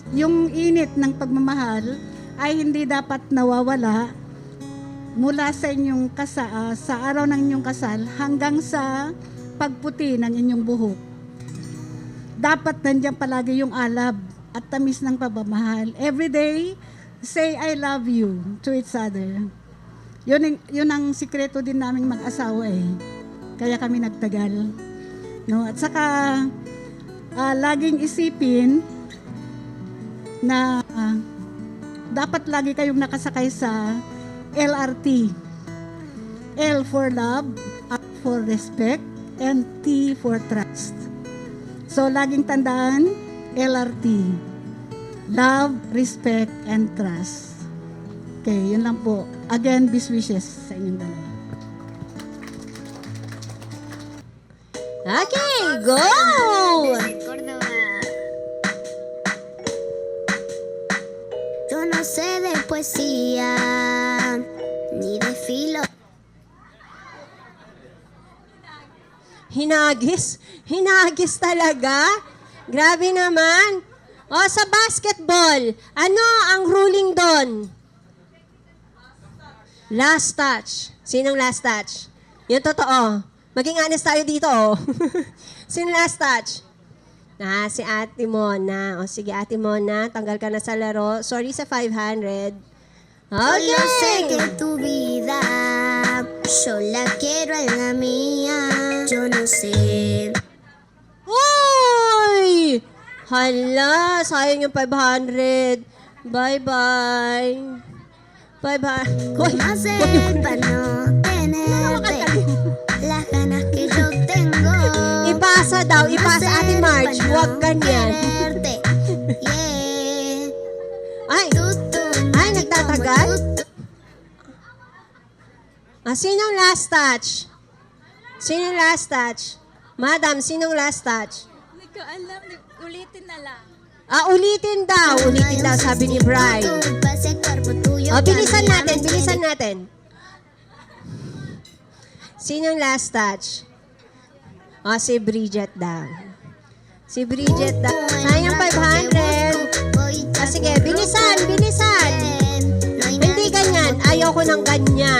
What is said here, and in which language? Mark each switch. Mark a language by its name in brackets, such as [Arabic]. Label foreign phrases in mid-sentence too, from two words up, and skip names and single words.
[Filipino] Yung init ng pagmamahal ay hindi dapat nawawala mula sa inyong sa araw ng inyong kasal hanggang sa pagputi ng inyong buhok. Dapat nandiyan palagi yung alab at tamis ng pagmamahal. [English] Every day, say I love you to each other. [Filipino] Yun ang sikreto din naming mag-asawa eh. Kaya kami nagtagal. No? At saka, laging isipin na dapat lagi kayong nakasakay sa LRT. [English] L for love, R for respect, and T for trust. So, [Filipino] laging tandaan, LRT. [English] Love, respect, and trust. [Filipino] Okay, yun lang po. Again, [English] best wishes [Filipino] sa inyong dalawa. [English] Okay, go! [Spanish] Tú no no sé de poesía ni de filo. [Filipino] Hinagis? Hinagis talaga? Grabe naman. O, sa basketball, ano ang ruling doon? [English] Last touch. Sinong last touch? [Filipino] Yung totoo. Maging honest tayo dito, oh. Sino [English] last touch? [Filipino] Si Ate Mona. O, sige, Ate Mona, tanggal ka na sa laro. Sorry sa 500. [Spanish] Yo sé que Okay. tu vida yo la quiero en la mía. Yo no sé. [Filipino] Uy! Hala, sayang yung 500. [English] Bye-bye. Bye-bye. [Filipino] Uy! [Spanish] ¿Cómo hacer para no tenerte las ganas que yo tengo? [Filipino] Ipasa daw, ipasa Ate March. Huwag ganyan. [Spanish] Tenerte. Yeah. Ay! Tú, [Filipino] Ay, nagtatagal? Sinong [English] last touch? Sinong last touch? Madam, sinong last touch? [Filipino] Hindi ko alam. Ulitin na lang. Ulitin daw. Ulitin daw, sabi ni Bri. [Spanish] Ese cuerpo tuyo. [Filipino] Bilisan natin, bilisan natin. [English] Sinong last touch? [Filipino] Si Bridget daw. Si Bridget daw. Sayang 500. Sige, bilisan, bilisan. Hindi ganyan. Ayoko ng ganyan.